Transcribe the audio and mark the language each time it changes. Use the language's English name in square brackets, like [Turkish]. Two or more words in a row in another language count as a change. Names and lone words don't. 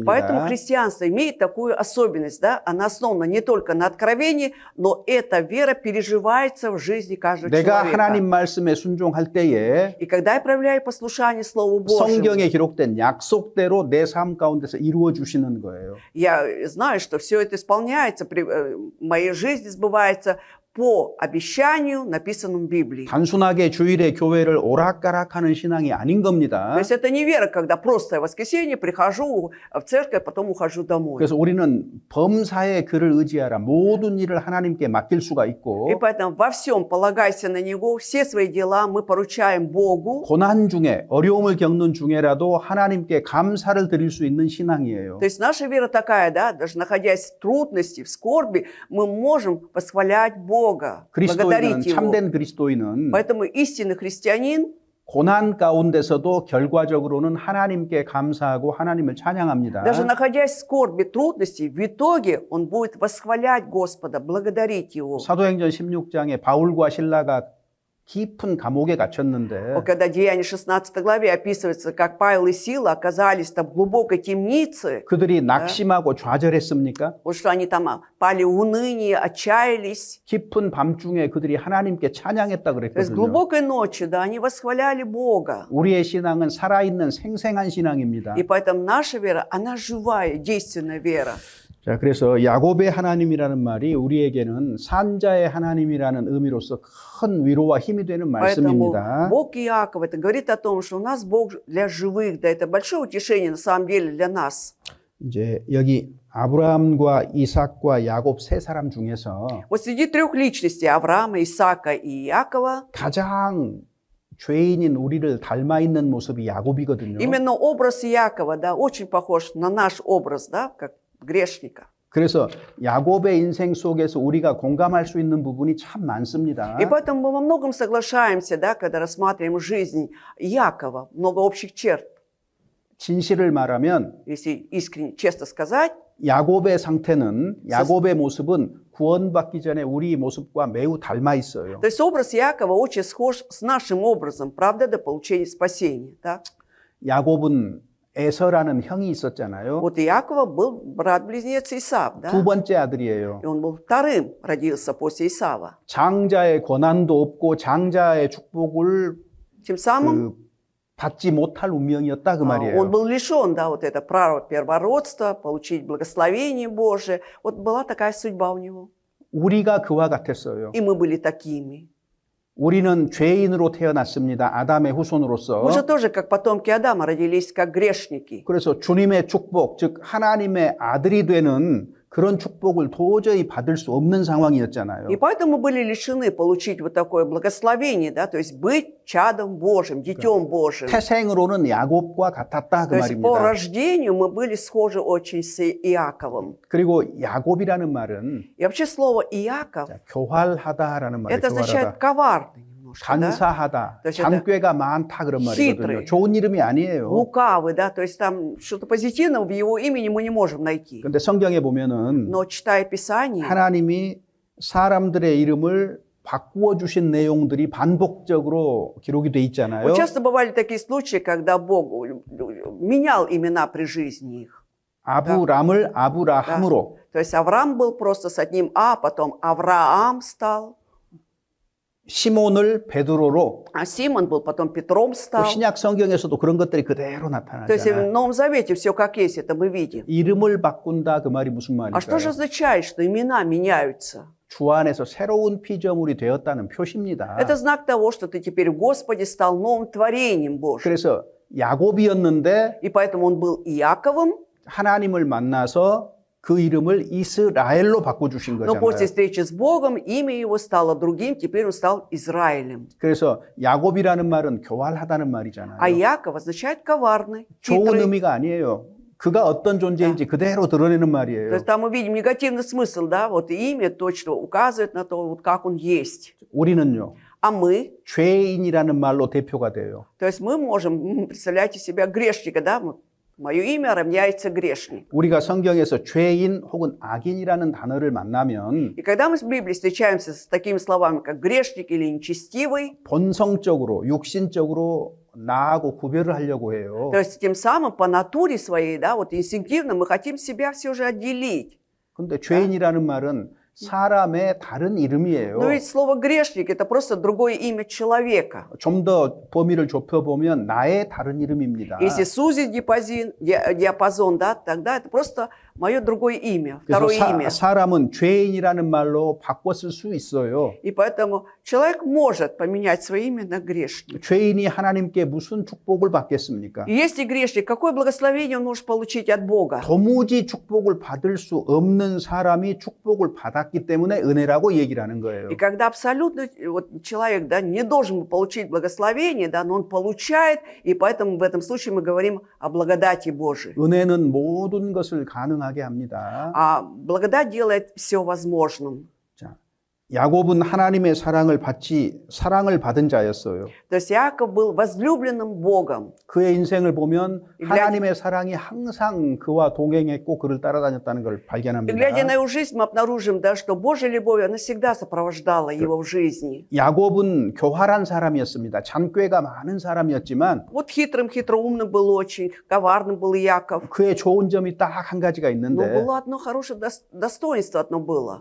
[Russian] Поэтому христианство имеет такую особенность, да? Она основана не только на откровении, но эта вера переживается в жизни каждого [Korean] 내가 [Russian] человека. [Korean] 하나님 말씀에 순종할 때에 [Russian] И когда я проявляю послушание Слову Божьему, [Korean] 성경에 기록된 약속대로 내 삶 가운데서 이루어 주시는 거예요. [Russian] я знаю, что все это исполняется, в моей жизни сбывается по обещанию, написанному в Библии. [Korean] 단순하게 주일에 교회를 오락가락하는 신앙이 아닌 겁니다. [Russian] То есть это не вера, когда просто в воскресенье прихожу в церковь, потом ухожу домой. [Korean] 그래서 우리는 범사에 그를 의지하라. 모든 일을 하나님께 맡길 수가 [Russian] И [Korean] 있고 [Russian] поэтому во всем полагайся на Него, все свои дела мы поручаем Богу. [Korean] 고난 중에 어려움을 겪는 중에라도 하나님께 감사를 드릴 수 있는 신앙이에요. [Russian] То есть наша вера такая, да, даже находясь в трудности, в скорби, мы можем восхвалять Бога, [Korean] 그리스도인은 [Russian] благодарить Его. [Korean] 참된 그리스도인은 [Russian] Поэтому истинный христианин, [Korean] 고난 가운데서도 결과적으로는 하나님께 감사하고 하나님을 찬양합니다. [Russian] даже находясь в скорби, трудности, в итоге он будет восхвалять Господа, благодарить Его. [Korean] 사도행전 16장에 바울과 신라가 깊은 감옥에 갇혔는데 [Russian] Вот когда Деяние 16 главе описывается, как Павел и Сила оказались там в глубокой темнице, [Korean] 그들이 낙심하고 좌절했습니까? [Russian] вот что они там пали в уныние, отчаялись. [Korean] 깊은 밤중에 그들이 하나님께 찬양했다 [Russian] То есть [Korean] 그랬거든요. [Russian] глубокой ночью, да, они восхваляли Бога. [Korean] 우리의 신앙은 살아있는 생생한 신앙입니다. [Russian] И поэтому наша вера, она живая, действенная вера. [Korean] 자, 그래서 야곱의 하나님이라는 말이 우리에게는 산자의 하나님이라는 의미로서 큰 위로와 힘이 되는 [Russian] Поэтому [Korean] 말씀입니다. [Russian] Бог Иакова, это говорит о том, что у нас Бог для живых, да, это большое утешение на самом деле для нас. [Korean] 이제 여기 아브라함과 이삭과 야곱 세 사람 중에서 [Russian] Вот среди трех личностей, Авраама, Исаака и Иакова, [Korean] 가장 죄인인 우리를 닮아 있는 모습이 야곱이거든요. [Russian] именно образ Иакова, да, очень похож на наш образ, да, как грешника. [Korean] 그래서 야곱의 인생 속에서 우리가 공감할 수 있는 부분이 참 많습니다. [Russian] И поэтому мы во многом соглашаемся, да, когда рассматриваем жизнь Иакова, много общих черт. [Korean] 진실을 말하면 [Russian] Если искренне, честно сказать, [Korean] 야곱의 상태는 야곱의 모습은 구원받기 전에 우리 모습과 매우 닮아 있어요. [Russian] то есть образ Иакова очень схож с нашим образом, правда, до получения спасения. Да? [Korean] 야곱은 에서라는 형이 있었잖아요. [Russian] Вот Иакова был брат-близнец Исав, да? [Korean] 두 번째 아들이에요. [Russian] И он был вторым, родился после Исава. [Korean] 장자의 권한도 없고 장자의 축복을 [Russian] Тем самым [Korean] 받지 못할 운명이었다 그 [Russian] он [Korean] 말이에요. [Russian] был лишен, да, вот это права первородства, получить благословение Божие. Вот была такая судьба у него. [Korean] 우리가 그와 같았어요. [Russian] И мы были такими. [Korean] 우리는 죄인으로 태어났습니다. 아담의 후손으로서. [Russian] Мы же тоже, как потомки Адама, родились как грешники. [Korean] 그래서 주님의 축복, 즉 하나님의 아들이 되는 그런 축복을 도저히 받을 수 없는 상황이었잖아요. [Russian] И поэтому были лишены получить вот такое благословение, да, то есть быть чадом Божьим, детем Божьим. [Korean] 태생으로는 야곱과 같았다 그 [Russian] То есть по [Korean] 말입니다. [Russian] рождению мы были схожи очень с Иаковом. [Korean] 그리고 야곱이라는 말은 [Russian] И вообще слово Иаков, [Korean] 교활하다라는 말이에요. [Russian] это означает коварный немножко, да? [Korean] 간사하다, [Russian] То есть [Korean] 장꾀가 많다 그런 말이거든요. [Russian] хитрый. [Korean] 좋은 이름이 아니에요. [Russian] Лукавый, да, то есть там что-то позитивного в его имени мы не можем найти. [Korean] 그런데 성경에 보면은 [Russian] Но читая Писание, [Korean] 하나님이 사람들의 이름을 바꾸어 주신 내용들이 반복적으로 기록이 돼 있잖아요. [Russian] вот часто бывали такие случаи, когда Бог менял имена при жизни их. [Korean] 아브람을 아브라함으로, [Russian] То есть Авраам был просто с одним А, потом Авраам стал, [Korean] 시몬을 베드로로. [Russian] а Симон был потом Петром [Korean] 또 [Russian] стал. [Korean] 신약 성경에서도 그런 것들이 그대로 [Russian] То есть в [Korean] 나타나잖아요. [Russian] Новом Завете все как есть, это мы видим. [Korean] 이름을 바꾼다 그 말이 무슨 [Russian] А что же [Korean] 말일까요? [Russian] означает, что имена меняются? [Korean] 주 안에서 새로운 피조물이 되었다는 표시입니다. [Russian] Это знак того, что ты теперь в Господе стал новым творением Божьим. [Korean] 그래서 야곱이었는데 [Russian] И поэтому он был Иаковом, [Korean] 하나님을 만나서 그 이름을 이스라엘로 바꿔주신 [Russian] но после [Korean] 거잖아요. [Russian] встречи с Богом имя его стало другим, теперь он стал Израилем. [Korean] 그래서 야곱이라는 말은 교활하다는 말이잖아요. [Russian] А Иаков означает коварный, [Korean] 좋은 [Russian] хитрый. [Korean] 의미가 아니에요. 그가 어떤 존재인지 그대로 드러내는 [Russian] То [Korean] 말이에요. [Russian] есть там мы видим негативный смысл, да, вот имя точно указывает на то, вот как он есть. [Korean] 우리는요, [Russian] А мы, [Korean] 죄인이라는 말로 대표가 돼요. [Russian] то есть мы можем, представляете себя грешника, да? Мое имя равняется грешник. [Korean] 우리가 성경에서 죄인 혹은 악인이라는 단어를 만나면 [Russian] И когда мы в Библии встречаемся с такими словами, как грешник или нечестивый, [Korean] 본성적으로, 육신적으로 나하고 구별을 하려고 해요. [Russian] то есть тем самым по натуре своей, да, вот инстинктивно мы хотим себя все же отделить. [Korean] 근데 죄인이라는 말은 사람의 다른 이름이에요. [Russian] Но ведь слово грешник это просто другое имя человека. [Korean] 좀 더 범위를 좁혀보면 나의 다른 이름입니다. [Russian] Если сузить диапазон, да, тогда это просто мое другое имя, [Korean] 그래서 [Russian] второе имя. [Korean] 사람은 죄인이라는 말로 바꿔 쓸 수 있어요. [Russian] И поэтому человек может поменять свое имя на грешник. [Korean] 죄인이 하나님께 무슨 축복을 받겠습니까? [Russian] И если грешник, какое благословение он может получить от Бога? [Korean] 도무지 축복을 받을 수 없는 사람이 축복을 받았기 때문에 은혜라고 얘기를 하는 거예요. [Russian] И когда абсолютно вот, человек, да, не должен получить благословение, да, но он получает, и поэтому в этом случае мы говорим о благодати Божией. [Korean] 은혜는 모든 것을 가능하게 합니다. [Russian] А благодать делает все возможным. [Korean] 자, 야곱은 하나님의 사랑을 받은 자였어요. [Russian] То есть Иаков был возлюбленным Богом. [Korean] 그의 인생을 보면 [Russian] И [Korean] 하나님의 사랑이 항상 그와 동행했고 그를 따라다녔다는 걸 [Russian] И [Korean] 발견합니다. [Russian] глядя на его жизнь, мы обнаружим, да, что Божья любовь, она всегда сопровождала его в жизни. [Korean] 야곱은 교활한 사람이었습니다. 잔꾀가 많은 사람이었지만 [Russian] Вот хитрым, хитроумным был очень, коварным был Иаков. [Korean] 그의 좋은 점이 딱 한 가지가 [Russian] Но [Korean] 있는데 [Russian] было одно хорошее достоинство, одно было.